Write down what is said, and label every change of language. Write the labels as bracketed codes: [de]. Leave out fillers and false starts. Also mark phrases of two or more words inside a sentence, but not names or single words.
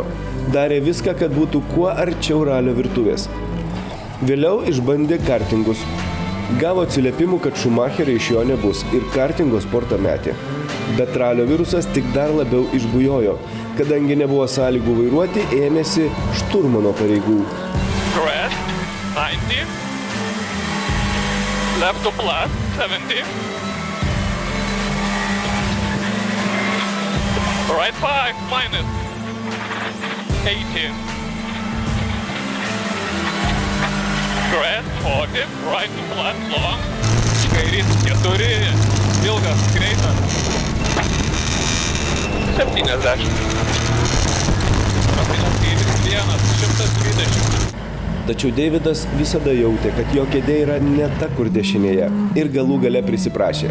[lt] Darė viską, kad būtų kuo arčiau ralio virtuvės. Vėliau išbandė kartingus. Gavo atsiliepimų, kad Schumacherio iš jo nebus ir kartingo sportą metė. Bet ralio virusas tik dar labiau išbujojo, kadangi nebuvo sąlygų vairuoti, ėmėsi šturmano pareigų. [en] Crest, 90. Left to plus, 70. Right 5, minus 18. Crest, 40, right to plus, long. [lt] Kairys, 4, ilgas, greitas. 70. Papinas kairys, 1, 120. Tačiau Deividas visada jautė, kad jo kėdė yra ne ta, kur dešinėje, ir galų gale prisiprašė.